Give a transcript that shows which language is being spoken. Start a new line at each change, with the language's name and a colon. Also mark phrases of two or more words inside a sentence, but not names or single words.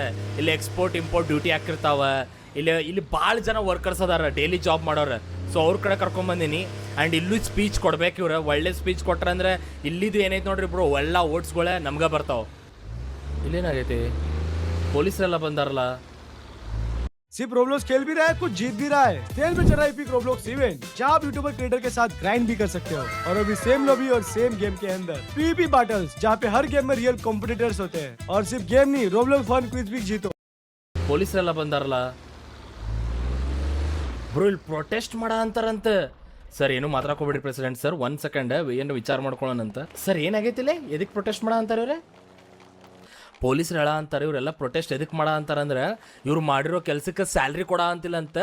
Kannada: ಇಲ್ಲಿ
English: export import duty
Kannada: ಹಾಕಿರ್ತಾವ. ಇಲ್ಲಿ ಭಾಳ ಜನ ವರ್ಕರ್ಸ್ ಅದಾರ,
English: daily job
Kannada: ಮಾಡೋರು. ಸೊ ಅವ್ರ ಕಡೆ ಕರ್ಕೊಂಬಂದಿನಿ. ಆ್ಯಂಡ್ ಇಲ್ಲೂ ಸ್ಪೀಚ್ ಕೊಡ್ಬೇಕು ಇವ್ರು. ಒಳ್ಳೆ ಸ್ಪೀಚ್ ಕೊಟ್ರಂದ್ರೆ ಇಲ್ಲಿದು ಏನೈತೆ ನೋಡ್ರಿ ಬ್ರೋ, ಎಲ್ಲ ಓಟ್ಸ್ಗಳೇ ನಮ್ಗೆ ಬರ್ತಾವೆ. ಇಲ್ಲೇನಾಗೈತಿ? ಪೊಲೀಸರೆಲ್ಲ ಬಂದಾರಲ್ಲ.
Hindi: सिर्फ रोब्लॉक्स खेल भी रहा है, कुछ जीत भी रहा है। सेल में चल रहा है
English: epic Roblox event,
Hindi: जहां आप
English: YouTuber creator
Hindi: के साथ ग्राइंड भी कर सकते हो। और अभी
English: same lobby
Hindi: और
English: same game
Hindi: के अंदर
English: PvP battles,
Hindi: जहां पे हर गेम में
English: real competitors
Hindi: होते हैं। और सिर्फ गेम नहीं,
English: Roblox fun quiz
Hindi: भी जीतो।
Kannada: ಪೊಲೀಸರೆಲ್ಲ ಬಂದಾರಲ್ಲ ಬ್ರೋ, ಇಲ್ಲಿ ಪ್ರೊಟೆಸ್ಟ್ ಮಾಡ ಅಂತಾರಂತ. ಸರ್ ಏನು ಮಾತಾಡ್ಕೋಬೇಡ್ರಿ
English: president sir,
Kannada: 1 ಸೆಕೆಂಡ್ ಏನು ವಿಚಾರ ಮಾಡ್ಕೊಳ್ಳೋಣಂತ. ಸರ್ ಏನಾಗೈತಿಲ್ಲ, ಎದಕ್ಕೆ ಪ್ರೊಟೆಸ್ಟ್ ಮಾಡ ಅಂತಾರೆ ಇವ್ರೆ? ಪೊಲೀಸರು ಹೇಳ ಅಂತಾರೆ ಇವರೆಲ್ಲ ಪ್ರೊಟೆಸ್ಟ್ ಎದಕ್ಕೆ ಮಾಡ ಅಂತಾರಂದ್ರೆ ಇವ್ರು ಮಾಡಿರೋ ಕೆಲಸಕ್ಕೆ ಸ್ಯಾಲ್ರಿ ಕೊಡ ಅಂತಿಲ್ಲ ಅಂತ.